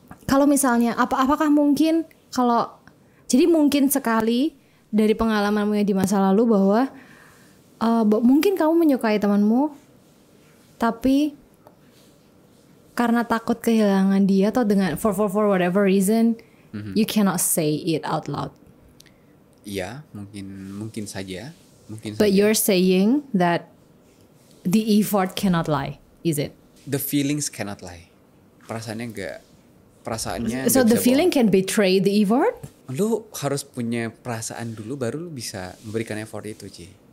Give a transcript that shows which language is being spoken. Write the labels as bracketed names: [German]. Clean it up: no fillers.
[Indonesian] Kalau misalnya apakah mungkin jadi mungkin sekali dari pengalamanmu yang di masa lalu bahwa mungkin kamu menyukai temanmu tapi karena takut kehilangan dia atau dengan [English] for whatever reason you cannot say it out loud. [Indonesian] Iya, mungkin saja. [English] But you're saying that the effort cannot lie, is it? The feelings cannot lie. [Indonesian] Perasaannya [English] So the feeling can betray the effort? [Indonesian] Lu harus punya perasaan dulu baru lu bisa memberikan effort itu, Ci.